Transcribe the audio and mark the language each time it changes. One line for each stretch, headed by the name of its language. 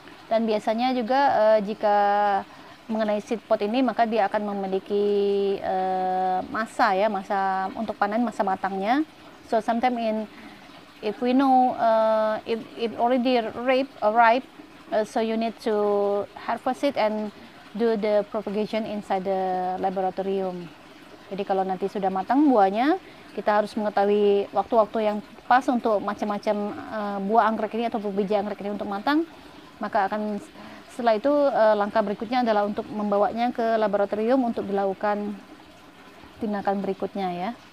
Indonesian: Dan biasanya juga jika mengenai seed pod ini, maka dia akan memiliki masa untuk panen, masa matangnya.
English: So sometimes if we know if already ripe, so you need to harvest it and do the propagation inside the laboratorium.
Indonesian: Jadi kalau nanti sudah matang buahnya, kita harus mengetahui waktu-waktu yang pas untuk macam-macam buah anggrek ini atau biji anggrek ini untuk matang. Maka akan setelah itu langkah berikutnya adalah untuk membawanya ke laboratorium untuk dilakukan tindakan berikutnya ya.